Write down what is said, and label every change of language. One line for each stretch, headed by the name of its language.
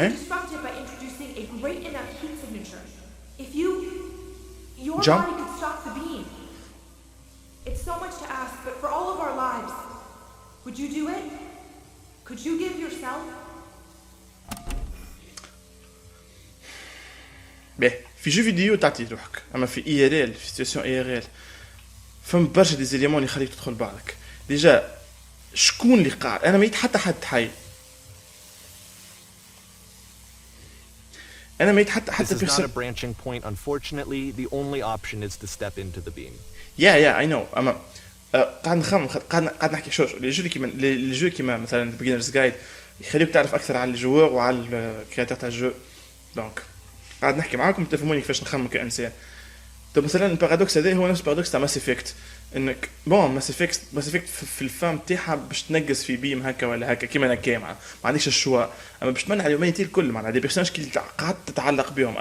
English: can disrupt it by introducing a great enough heat signature. If your Jump. body could stop the beam. It's so much to ask, but for all of our lives, would you do it? Could you give yourself?
Arabic: باهي في جو فيديو تعطي روحك، اما في اي ار ال في سيتياسيون اي ار ال فما برشا دي زيليمون يخليك تدخل بعضك. ديجا شكون اللي قاعد؟ انا ميت حتى حد حي. انا ميت حتى
English: This is not a
Arabic: بيرسون.
English: branching point, unfortunately. The only option is to step into the beam.
Arabic: يا اي نو اما قاعد نخمم قاعد نحكي شوش لي جو كيما مثلا بيجنرز جايد يخليك تعرف اكثر على الجوار وعلى الكرياتور تاع الجو. دونك قاعد نحكي معاكم تفهموني كيفاش نخمم كانسان. طب مثلا البارادوكس هذا هو نفس البارادوكس تاع ماس افكت، انك بون ماس افكت في الفام تاعها باش تنقص في بيم هكا ولا هكا كيما انا كيما ما عندكش الشوا، اما باش تمنع اليوميتي الكل معناها دي بيرسوناج كي قاعد تتعلق بهم.